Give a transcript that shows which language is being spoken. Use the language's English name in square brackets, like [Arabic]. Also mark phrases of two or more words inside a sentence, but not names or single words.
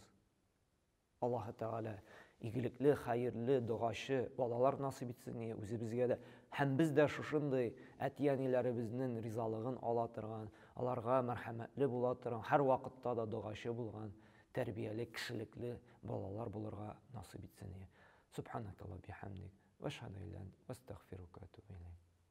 [Tatar] Аллаһ Тәгалә игелекле, хәерле, дугачы балалар насыйп итсен үзебезгә дә. Һәм без дә шушындый әти-әниләребезнең ризалыгын ала торган, аларга мәрхәмәтле була торган, һәр вакытта да дугачы булган, тәрбияле, кешелекле балалар булырга насыйп итсен. [Arabic] سبحانك اللهم وبحمدك، وأشهد أن لا إله إلا أنت، أستغفرك وأتوب إليك.